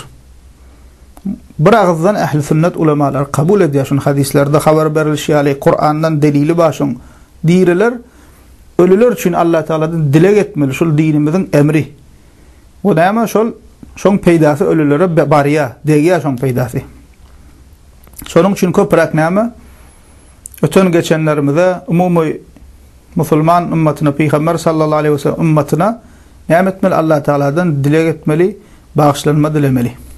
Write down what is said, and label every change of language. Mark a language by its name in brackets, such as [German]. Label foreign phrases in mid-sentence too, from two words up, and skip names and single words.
[Turkmen] Bir ağızdan ähli sünnet ulemalar kabul edýär, şun hadislerde habar berilýär, Kur'andan delili başyň diýerler, ölüler üçin Allah Teala'dan dileg etmeli, şol dinimiziň emri. Bu näme şoň peýdasy ölülere barýa, degýär şoň peýdasy. Şonuň üçin köprak näme? Öten geçenlerimize umumy musulman ümmetine Peygamber [Arabic] sallallahu aleyhi ve sellem [Turkmen] ümmetine näme etmeli? Allah Teala'dan dileg etmeli, bağışlanma dilemeli.